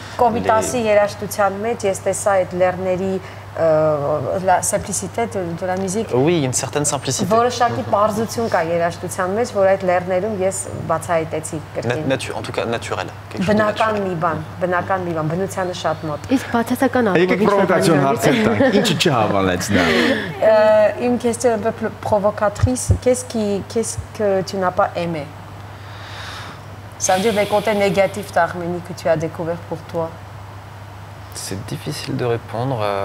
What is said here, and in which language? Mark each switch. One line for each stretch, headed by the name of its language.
Armenian: Komitasi երաժշտության մեջ ես տեսա այդ լեռների
French: la simplicité de la musique. Oui, une certaine simplicité.
Armenian: Որոշակի պարզություն կա երաժշտության մեջ, որ այդ լեռներում ես բացահայտեցի կրկին։
French: En tout cas naturel.
Armenian: Բնական մի բան, բնությանը շատ մոտ։ Իսկ բացասական առումով Եկեք պրովոկացիոն հարցեր տանք, ինչը չհավանեց նա։
French: Une question un peu provocatrice, qu'est-ce que tu n'as pas aimé? Ça veut dire les côtés négatifs d'Arménie que tu as découvert pour toi. C'est difficile de répondre.